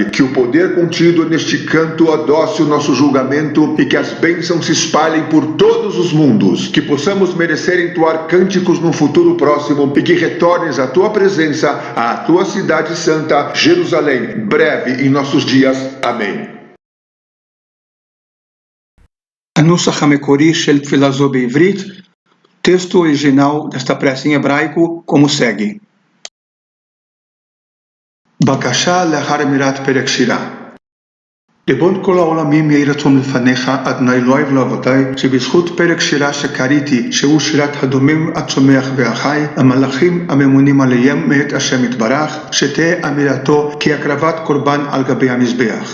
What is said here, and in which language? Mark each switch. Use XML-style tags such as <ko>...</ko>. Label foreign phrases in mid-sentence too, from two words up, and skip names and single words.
<pt>Que o poder contido neste canto adoce o nosso julgamento e que as bênçãos se espalhem por todos os mundos. Que possamos merecer entoar cânticos num futuro próximo e que retornes à tua presença, à tua cidade santa, Jerusalém, breve em nossos dias. Amém.</pt> <he>הנוסח המקורי של תפילה זו בעברית,</he> <pt>texto original desta prece em hebraico, como segue.</pt> <he>בקשה לאחר אמירת פרק שירה. ריבון כל העולמים יהי רצון לפניך, אדוני אלוהי ולאבותיי, שבזכות פרק שירה שקראתי, שהוא שירת הדומם הצומח והחי, המלאכים הממונים עליהם מאת השם יתברך, שתהא אמירתו כהקרבת קורבן על גבי המזבח.</he>